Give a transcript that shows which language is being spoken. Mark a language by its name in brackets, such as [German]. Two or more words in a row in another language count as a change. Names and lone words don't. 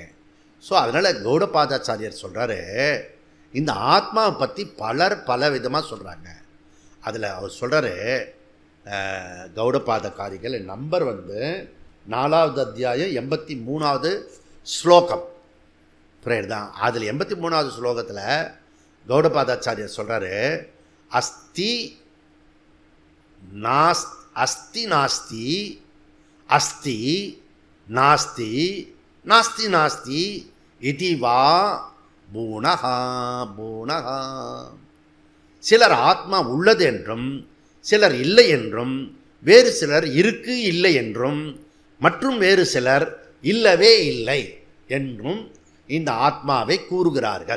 [Tamil] ஸோ அதனால் கௌடபாதாச்சாரியர் சொல்கிறாரு, இந்த ஆத்மாவை பற்றி பலர் பல விதமாக சொல்கிறாங்க. அதில் அவர் சொல்கிறாரு, கௌடபாதகாரிகள் நம்பர் 4வது அத்தியாயம் 83வது ஸ்லோகம் புரியுதுதான். அதில் 83வது ஸ்லோகத்தில் கௌடபாதாச்சாரியர் சொல்கிறாரு, [Sanskrit] अस्ति नास्ति अस्ति नास्ति नास्ति नास्ति इति वा पुनः पुनः. [Tamil] சிலர் ஆத்மா உள்ளது என்றும், சிலர் இல்லை என்றும், வேறு சிலர் இருக்கு இல்லை என்றும், மற்றும் வேறு சிலர் இல்லவே இல்லை என்றும் இந்த ஆத்மாவை கூறுகிறார்கள்.